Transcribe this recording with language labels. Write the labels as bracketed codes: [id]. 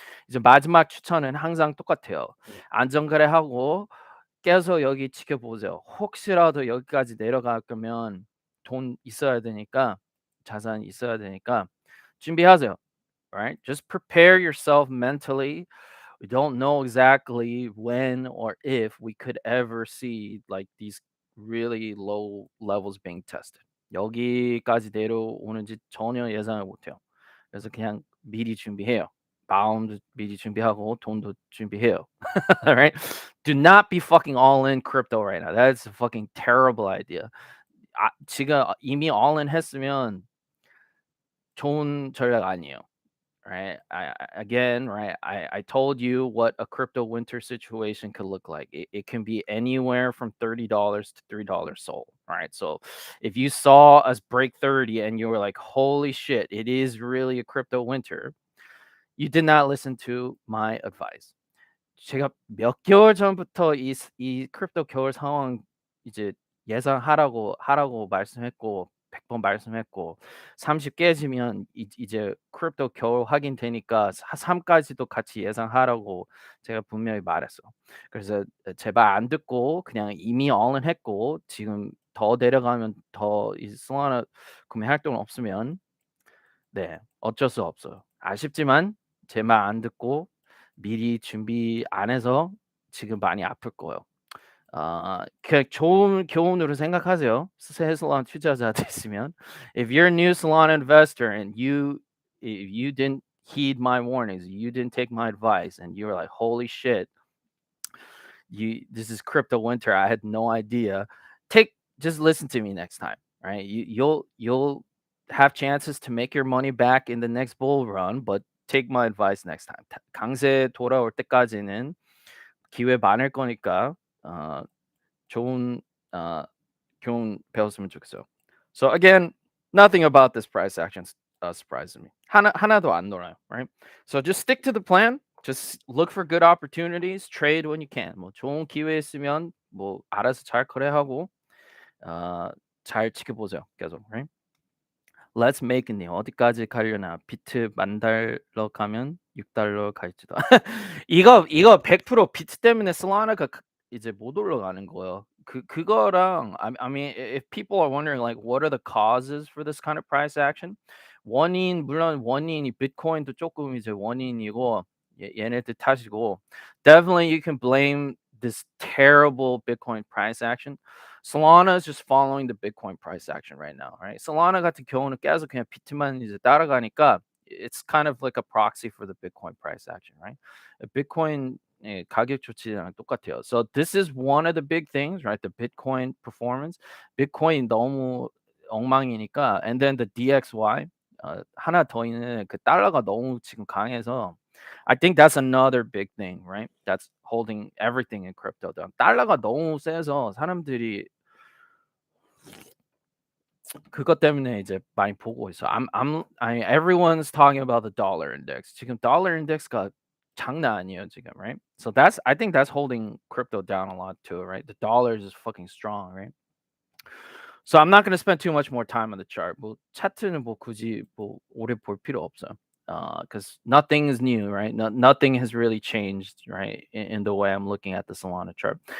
[ko] 이제 마지막 추천은 항상 똑같아요. 안전거래하고 계속 여기 지켜보세요. 혹시라도 여기까지 내려갈 거면 돈 있어야 되니까 자산 있어야 되니까 준비하세요. [en] Right? Just prepare yourself mentally. We don't know exactly when or if we could ever see like these really low levels being tested. [ko] 여기까지 내려오는지 전혀 예상을 못해요. 그래서 그냥 미리 준비해요. 마음도 미리 준비하고 돈도 준비해요. [en] Alright? Do not be fucking all in crypto right now. That's a fucking terrible idea. [ko] 지금 이미 all in 했으면 좋은 전략 아니에요. [en] Right? Again, right? I told you what a crypto winter situation could look like. It can be anywhere from $30 to $3 sold. Right? So if you saw us break 30 and you were like, holy shit, it is really a crypto winter, you did not listen to my advice. [ko] 제가 몇 개월 전부터 이 크립토 겨울 상황 이제 하라고 말씀했고 100번 말씀했고 30 깨지면 이제 크립토 겨울 확인되니까 3 까지도 같이 예상하라고 제가 분명히 말했어. 그래서 제발 안 듣고 그냥 이미 all in 했고 지금 더 내려가면 더 이 솔라나 구매할 돈 없으면 네. 어쩔 수 없어요. 아쉽지만 제 말 안 듣고 미리 준비 안 해서 지금 많이 아플 거예요. 그냥 좋은 교훈으로 생각하세요. 새 살론 투자자 되시면. If you're a new salon investor and if you didn't heed my warnings, you didn't take my advice, and you were like, "Holy shit, this is crypto winter. I had no idea." Just listen to me next time, right? You'll have chances to make your money back in the next bull run, but take my advice next time. 강세 돌아올 때까지는 기회 많을 거니까 어, 좋은 어, 교훈 배웠으면 좋겠어요. [en] So again, nothing about this price action surprises me. [ko] 하나도 안 놀아요, right? [en] So just stick to the plan. Just look for good opportunities. Trade when you can. [ko] 뭐 좋은 기회 있으면 뭐 알아서 잘 거래하고 어, 잘 지켜보세요. 계속, right? Let's make님 어디까지 가려나? 비트 10,000달러 가면 6달러 갈지도. 이거 100% 비트 때문에 솔라나가 이제 못 올라가는 거예요. 그거랑 [en] I mean if people are wondering like what are the causes for this kind of price action? [ko] 물론 원인이 비트코인도 조금 이제 원인이고 얘네들 탓이고 [en] definitely you can blame this terrible Bitcoin price action. Solana is just following the Bitcoin price action right now, right? [ko] Solana 같은 경우는 계속 그냥 비트만 이제 따라가니까 [en] it's kind of like a proxy for the Bitcoin price action, right? [ko] Bitcoin 가격 조치랑 똑같아요. [en] So this is one of the big things, right? The Bitcoin performance. [ko] Bitcoin 너무 엉망이니까, [en] and then the DXY [ko] 하나 더 있는 그 달러가 너무 지금 강해서 [en] I think that's another big thing, right? That's holding everything in crypto down. [ko] 달러가 너무 세서 사람들이 그것 때문에 이제 많이 보고 있어. [en] Everyone's talking about the dollar index. [ko] 지금 dollar index가 장난 아니에요 지금, right? [en] So I think that's holding crypto down a lot too, right? The dollar is just fucking strong, right? So I'm not going to spend too much more time on the chart. [ko] 뭐 차트는 뭐 굳이 뭐 오래 볼 필요 없어요. [en] Because nothing is new, right? Nothing has really changed, right? In the way I'm looking at the Solana chart.